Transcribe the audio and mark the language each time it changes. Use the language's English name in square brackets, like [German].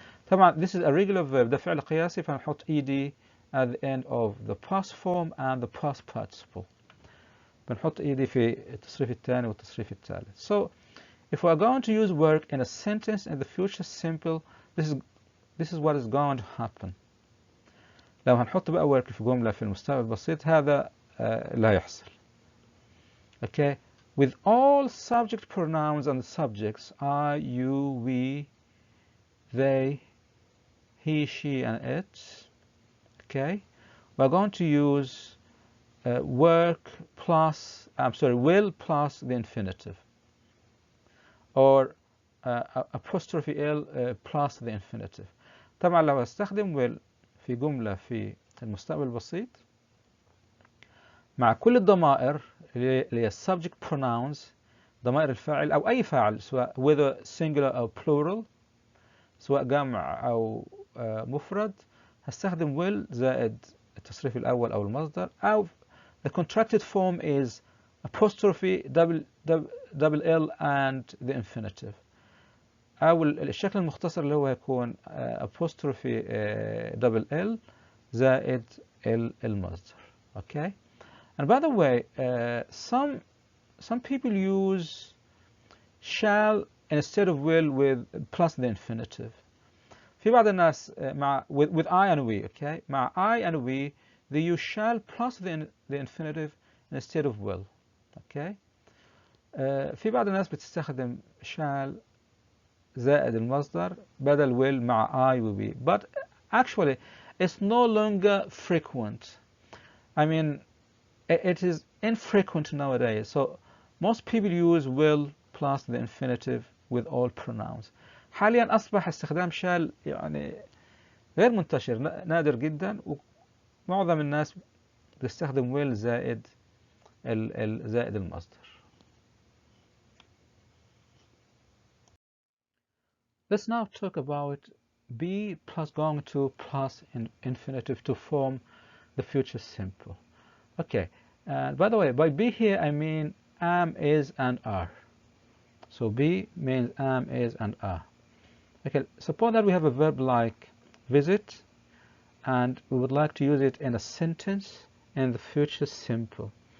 [English] طبعا this is a regular verb [Arabic] ده فعل قياسي فنحط [English] ed at the end of the past form and the past participle. [Arabic] بنحط ed في التصريف الثاني والتصريف الثالث. [English] So if we are going to use work in a sentence in the future simple this is what is going to happen. [Arabic] لو هنحط بقى work في جملة في المستقبل البسيط هذا اللي هيحصل. [English] Okay, with all subject pronouns and subjects I, you, we, they, he, she, and it. Okay, we're going to use work plus, will plus the infinitive, or apostrophe L plus the infinitive. [Arabic] طبعا لو استخدم will في جملة في المستقبل البسيط مع كل الضمائر اللي هي subject pronouns، ضمائر الفاعل أو أي فاعل، سواء [English] whether singular [Arabic] أو plural، سواء جمع أو مفرد، هستخدم will زائد التصريف الأول أو المصدر، أو [English] the contracted form is apostrophe double L and the infinitive، [Arabic] أو الشكل المختصر اللي هو يكون apostrophe double L زائد المصدر. [English] Okay. And by the way, some people use shall instead of will with plus the infinitive. [Arabic] في بعض الناس مع [English] with I and we. Okay. مع I and we they use shall plus the infinitive instead of will. Okay. [Arabic] في بعض الناس بتستخدم shall زائد المصدر بدل will مع I و we. [English] But actually it's no longer frequent. I mean, it is infrequent nowadays. So most people use will plus the infinitive with all pronouns. [Arabic] حاليا أصبح استخدام shall يعني غير منتشر، نادر جدا، ومعظم الناس بتستخدم will زائد زائد المصدر. [English] Let's now talk about be plus going to plus infinitive to form the future simple. Okay, by the way, by be here I mean am, is, and are. So be means am, is, and are. Okay, suppose that we have a verb like visit, and we would like to use it in a sentence in the future simple.